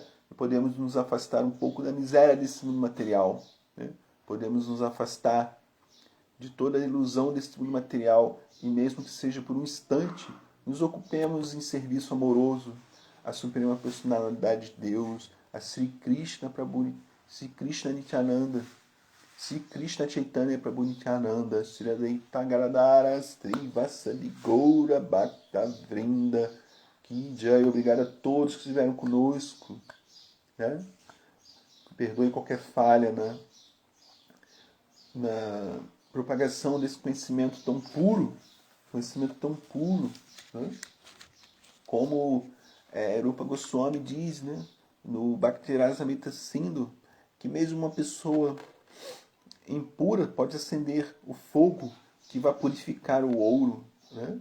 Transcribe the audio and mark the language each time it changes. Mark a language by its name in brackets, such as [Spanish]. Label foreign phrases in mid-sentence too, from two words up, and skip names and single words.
[Portuguese] E podemos nos afastar um pouco da miséria desse mundo material, né? Podemos nos afastar de toda a ilusão desse mundo material e mesmo que seja por um instante, nos ocupemos em serviço amoroso à Suprema Personalidade de Deus, a Sri Krishna Prabhu, Sri Krishna Nityananda, Sri Krishna Chaitanya Prabhu Nityananda, Sri Advaita Gadadara, Sri Vasali Goura Bhakta Vrinda, que Jai, obrigado a todos que estiveram conosco, né? Perdoe qualquer falha na propagação desse conhecimento tão puro, né? Como Rupa Goswami diz, né, no Bhakti-rasamrita Sindhu, que mesmo uma pessoa impura pode acender o fogo que vai purificar o ouro, né?